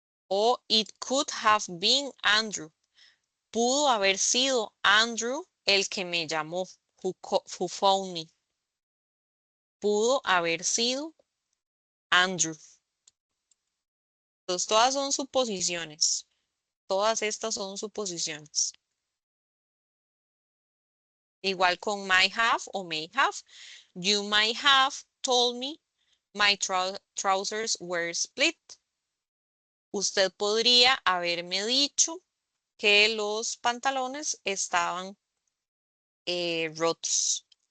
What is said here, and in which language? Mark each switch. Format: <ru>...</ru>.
<en>O it could have been Andrew.</en> <es>Pudo haber sido Andrew el que me llamó.</es> <en>Who phoned me.</en> <es>Pudo haber sido Andrew. Entonces, todas son suposiciones. Todas estas son suposiciones. Igual con might have o may have.</es> <en>You might have told me my trousers were split.</en> <es>Usted podría haberme dicho que los pantalones estaban rotos.</es>